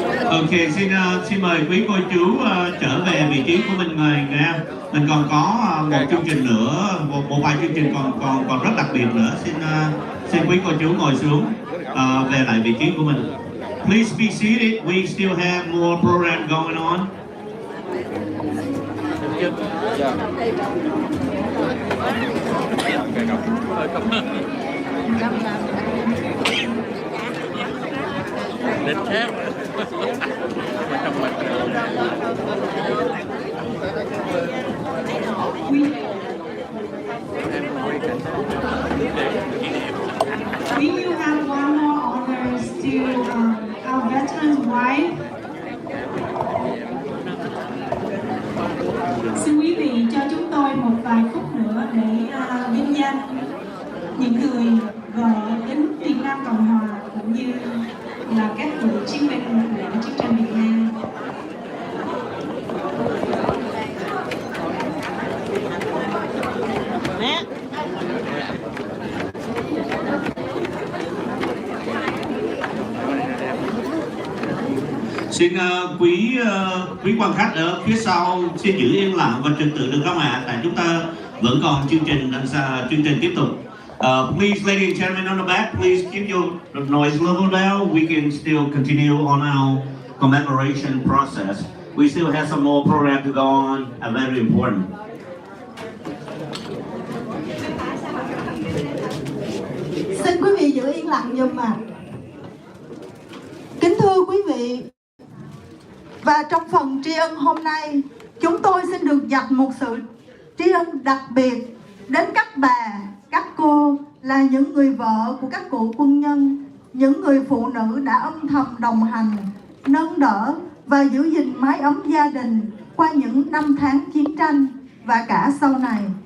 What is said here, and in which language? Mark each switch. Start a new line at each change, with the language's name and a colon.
Vietnamese: Ok, xin mời quý cô chú trở về vị trí của mình người em. Mình còn có một chương trình nữa, một vài chương trình còn rất đặc biệt nữa. Xin quý cô chú ngồi xuống, về lại vị trí của mình.
English: Please be seated. We still have more program going on. We will have one more honors to our veteran's wife.
Vietnamese: Xin quý vị cho chúng tôi một vài phút nữa để vinh danh những người vợ đến Việt Nam Cộng Hòa cũng như là các cựu chiến binh của chiến tranh Việt Nam. Xin quý quan khách ở phía sau xin giữ yên lặng và trật tự được không ạ? Tại chúng ta vẫn còn chương trình tiếp tục.
English: Please, ladies and gentlemen on the back, please keep your noise level down. We can still continue on our commemoration process. We still have some more program to go on, and very important.
Vietnamese: Xin quý vị giữ yên lặng giùm ạ. Kính thưa quý vị, và trong phần tri ân hôm nay, chúng tôi xin được dành một sự tri ân đặc biệt đến các bà, các cô là những người vợ của các cựu quân nhân, những người phụ nữ đã âm thầm đồng hành, nâng đỡ và giữ gìn mái ấm gia đình qua những năm tháng chiến tranh và cả sau này.